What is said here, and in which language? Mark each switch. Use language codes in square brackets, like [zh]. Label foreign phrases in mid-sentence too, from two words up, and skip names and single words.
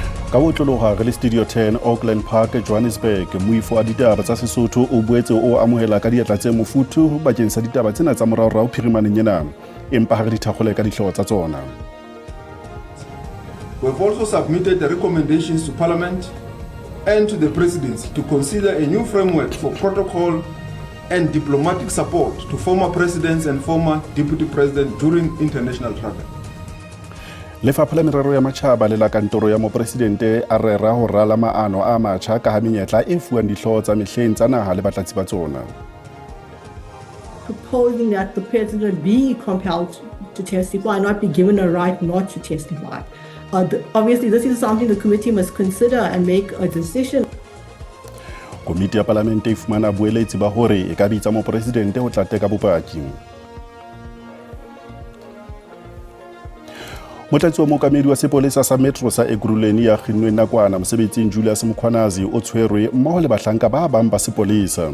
[st] Ka botlologa re le Studio 10 Auckland Park Johannesburg moifo a ditaba tsa Sesotho o boetse o amohela ka diatla tse mofuthu bakeng sa ditaba tsena tsa moraorao phirimaneng ena empa ha re di thakgole ka dihlooho tsa tsona. [en] We've also submitted the recommendations to Parliament and to the Presidency to consider a new framework for protocol and diplomatic support to former presidents and former deputy presidents during international travel. [st] Lefapha la merero ya matjhaba le la kantoro ya mopresidente a rera ho rala maano a matjha ka ha menyetla e fuwang dihlooho tsa mehleng tsa naha le batlatsi ba tsona. [en] Proposing that the president be compelled to testify and not be given a right not to testify. Obviously, this is something the committee must consider and make a decision. [st] Komiti ya Palamente e fumana boeletsi ba hore e ka bitsa mopresidente ho tla teka bopaki. Motlatsi wa mookamedi wa sepolesa sa Metro sa Ekurhuleni ya kginnweng nakwana mosebetsing Julius Mkhwanazi o tshwerwe mmoho le bahlanka ba bang ba sepolesa.